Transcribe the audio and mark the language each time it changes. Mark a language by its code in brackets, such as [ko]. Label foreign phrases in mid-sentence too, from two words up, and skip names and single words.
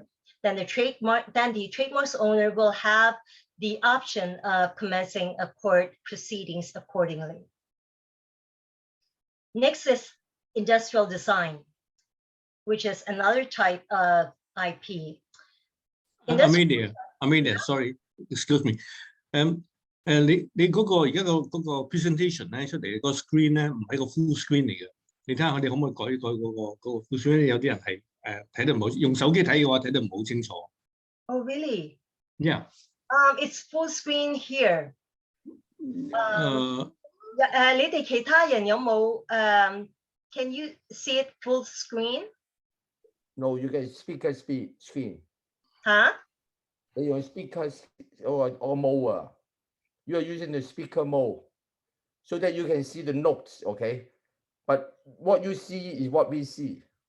[en] Then the trademark's owner will have the option of commencing a court proceedings accordingly. Next is industrial design, which is another type of IP. Amelia, sorry, excuse me. [yue] 你嗰個而家嗰個 presentation 咧出嚟個 screen 咧唔係個 [en] full screen [yue] 嚟嘅，你睇下我哋可唔可以改嗰個 [en] full screen？ [yue] 有啲人係睇得唔好，用手機睇嘅話睇得唔好清楚。 [en] Oh, really? Yeah. It's full screen here. [yue] 你哋其他人有冇 [en] can you see it full screen? No, you can speaker screen. Huh? Your speaker or mode. You are using the speaker mode so that you can see the notes, okay? But what you see is what we see.